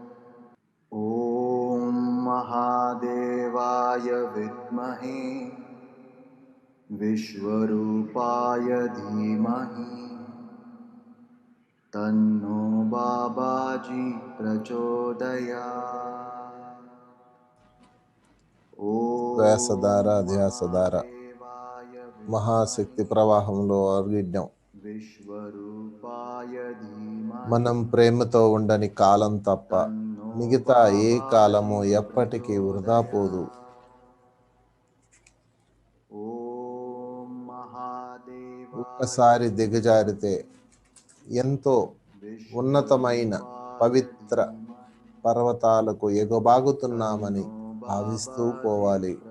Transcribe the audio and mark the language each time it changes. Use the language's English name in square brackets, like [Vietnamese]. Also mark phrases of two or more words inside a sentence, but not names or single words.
[Sanskrit] ॐ महादेवाय विद्महे विश्वरूपाय धीमहि तन्नो बाबाजी प्रचोदयात्। ॐ [Telugu] శ్వాసధార ధ్యాసధార [Sanskrit] महादेवाय [Telugu] మహాశక్తి ప్రవాహంలో అర్గిడ్డం. [Sanskrit] विश्वरूपाय धीमहि [Telugu] మనం ప్రేమతో ఉండని కాలం తప్ప మిగతా ఏ కాలము ఎప్పటికీ వృధా పోదు. [Sanskrit] ఓం మహాదేవాయ [Telugu] ఒక్కసారి దిగజారితే ఎంతో ఉన్నతమైన పవిత్ర పర్వతాలకు ఎగబాగుతున్నామని భావిస్తూ పోవాలి.